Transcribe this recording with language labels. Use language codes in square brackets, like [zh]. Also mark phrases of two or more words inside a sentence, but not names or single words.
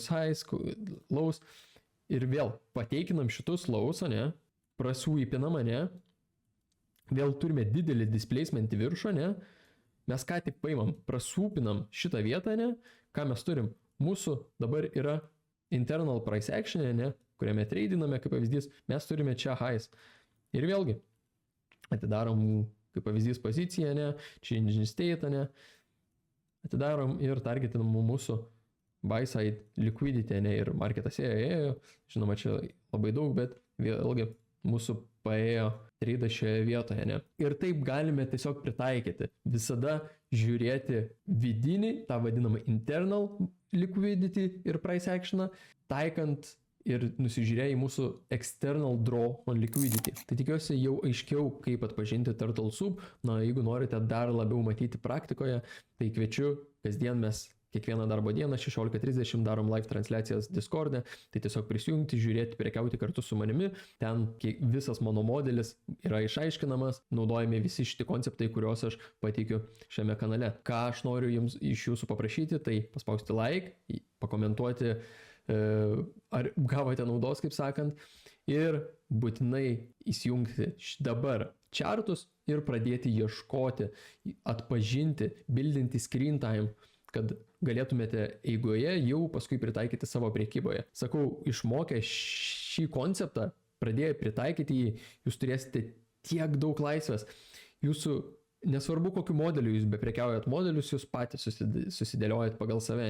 [en] highs, lows, [lt] ir vėl pateikinam šitus lows, ne, prasweepinam, ne, vėl turime didelį displacement į viršų, ne, mes ką tik paimam, prasweepinam šitą vietą, ne, ką mes turim, mūsų dabar yra [en] internal price action, [lt] ne, kuriame tradiname, kaip pavyzdys, mes turime čia highs, ir vėlgi, atidarom, kaip pavyzdys, poziciją, ne, [en] change in state, [lt] ne, atidarom ir targetinam mūsų [en] buy side liquidity, [lt] ne, ir marketas ėjo, žinoma, čia labai daug, bet vėlgi mūsų paėjo trade šioje vietoje, ne. Ir taip galime tiesiog pritaikyti, visada žiūrėti vidinį, tą vadinamą [en] internal liquidity [lt] ir [en] price action'ą, [lt] taikant ir nusižiūrėję į mūsų [en] external draw on liquidity. [lt] Tai tikiuosi jau aiškiau, kaip atpažinti [en] turtle soup. [lt] Na, jeigu norite dar labiau matyti praktikoje, tai kviečiu, kasdien mes kiekvieną darbo dieną 16:30 darom live transliacijas Discord'e, tai tiesiog prisijungti, žiūrėti, prekiauti kartu su manimi. Ten visas mano modelis yra išaiškinamas, naudojami visi šitie konceptai, kuriuos aš pateikiu šiame kanale. Ką aš noriu jums iš jūsų paprašyti, tai paspausti like, pakomentuoti, ar gavote naudos, kaip sakant, ir būtinai įsijungti dabar chartus ir pradėti ieškoti, atpažinti, bildinti [en] screen time, [lt] kad galėtumėte eigoje jau paskui pritaikyti savo prekyboje. Sakau, išmokę šį konceptą, pradėję pritaikyti jį, jūs turėsite tiek daug laisvės. Jūsų nesvarbu, kokiu modeliu jūs beprekiaujat modelius, jūs patys susidėliojat pagal save, ne?